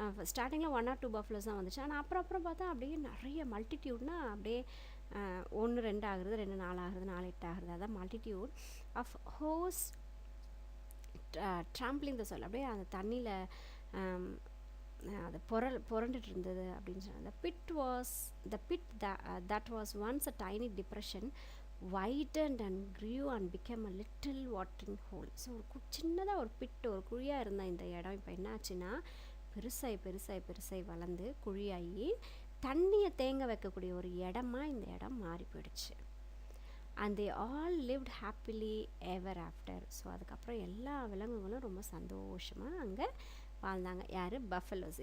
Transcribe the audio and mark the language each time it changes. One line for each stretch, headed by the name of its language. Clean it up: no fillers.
Tamil: ஸ்டார்டிங்கில் 1 or 2 buffaloes தான் வந்துச்சு. ஆனால் அப்புறம் பார்த்தா அப்படியே நிறைய மல்டிடியூட்னா அப்படியே 1 2 ஆகுறது, 2 4 ஆகுறது, 4 8 ஆகுறது.
English: அதான் multitude of horse trampling the soil.
Tamil: அப்படியே அந்த தண்ணியில் அது புரண்டுட்டு இருந்தது அப்படின்னு சொன்னாங்க.
English: The pit that was once a tiny depression widened and grew and became a little watering hole.
Tamil: So ஒரு சின்னதாக ஒரு பிட், ஒரு குழியாக இருந்த இந்த இடம் இப்போ என்ன ஆச்சுன்னா பெருசாகி வளர்ந்து குழியாகி தண்ணியை தேங்க வைக்கக்கூடிய ஒரு இடமா இந்த இடம் மாறி போயிடுச்சு.
English: And they all lived happily ever after.
Tamil: So அதுக்கப்புறம் எல்லா விலங்குகளும் ரொம்ப சந்தோஷமாக அங்கே வாழ்ந்தாங்க. யார்? பஃபலோஸ்.